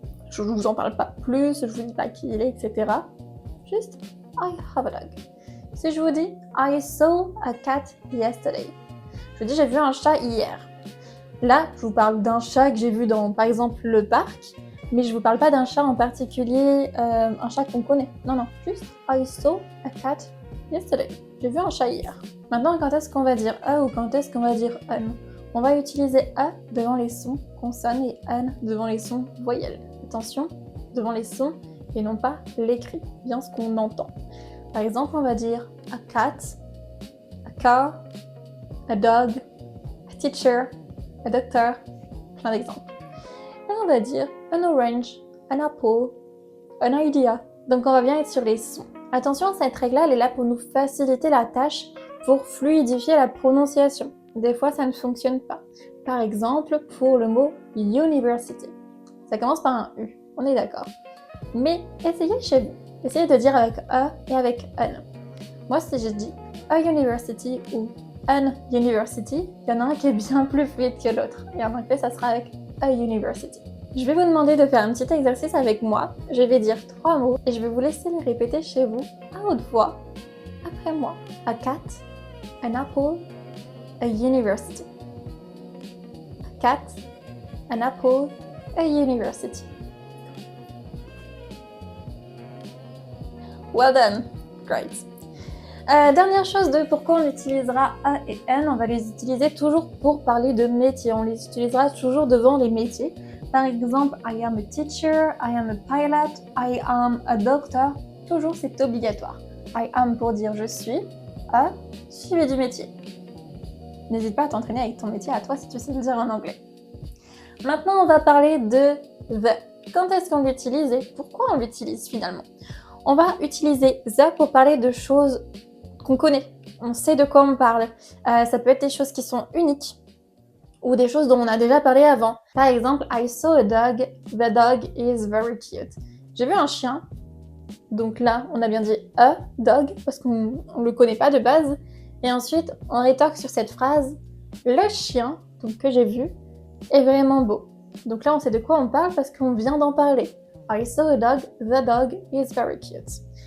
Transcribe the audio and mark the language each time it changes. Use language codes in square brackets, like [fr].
[fr] Je vous en parle pas plus, je vous dis pas qui il est, etc. Juste [en] I have a dog. [fr] Si je vous dis [en] I saw a cat yesterday, [fr] je vous dis j'ai vu un chat hier. Là, je vous parle d'un chat que j'ai vu dans, par exemple, le parc, mais je vous parle pas d'un chat en particulier, un chat qu'on connaît. Non, non, juste [en] I saw a cat yesterday. [fr] J'ai vu un chat hier. Maintenant, quand est-ce qu'on va dire a ou quand est-ce qu'on va dire an? On va utiliser a devant les sons consonnes et an devant les sons voyelles. Attention, devant les sons et non pas l'écrit, bien ce qu'on entend. Par exemple, on va dire [en] a cat, a car, a dog, a teacher, a doctor, [fr] plein d'exemples. Et on va dire [en] an orange, an apple, an idea. [fr] Donc on va bien être sur les sons. Attention, cette règle-là, elle est là pour nous faciliter la tâche, pour fluidifier la prononciation. Des fois, ça ne fonctionne pas. Par exemple, pour le mot university. Ça commence par un U, on est d'accord. Mais essayez chez vous. Essayez de dire avec a et avec an. Moi, si je dis [en] a university [fr] ou [en] an university, [fr] il y en a un qui est bien plus fluide que l'autre. Et en anglais, ça sera avec [en] a university. [fr] Je vais vous demander de faire un petit exercice avec moi. Je vais dire 3 mots et je vais vous laisser les répéter chez vous à haute voix après moi. [en] A cat, an apple, a university. A cat, an apple, a university. Well done. Great. [fr] Dernière chose de pourquoi on utilisera a et n, on va les utiliser toujours pour parler de métier. On les utilisera toujours devant les métiers. Par exemple, [en] I am a teacher, I am a pilot, I am a doctor. [fr] Toujours, c'est obligatoire. [en] I am [fr] pour dire je suis, a suivi du métier. N'hésite pas à t'entraîner avec ton métier à toi si tu sais le dire en anglais. Maintenant, on va parler de the. Quand est-ce qu'on l'utilise et pourquoi on l'utilise finalement? On va utiliser the pour parler de choses qu'on connaît. On sait de quoi on parle. Ça peut être des choses qui sont uniques ou des choses dont on a déjà parlé avant. Par exemple, [en] I saw a dog, the dog is very cute. [fr] J'ai vu un chien, donc là, on a bien dit a dog, parce qu'on ne le connaît pas de base. Et ensuite, on rétorque sur cette phrase, le chien, donc que j'ai vu, est vraiment beau. Donc là, on sait de quoi on parle parce qu'on vient d'en parler. [en] I saw a dog, the dog is very cute.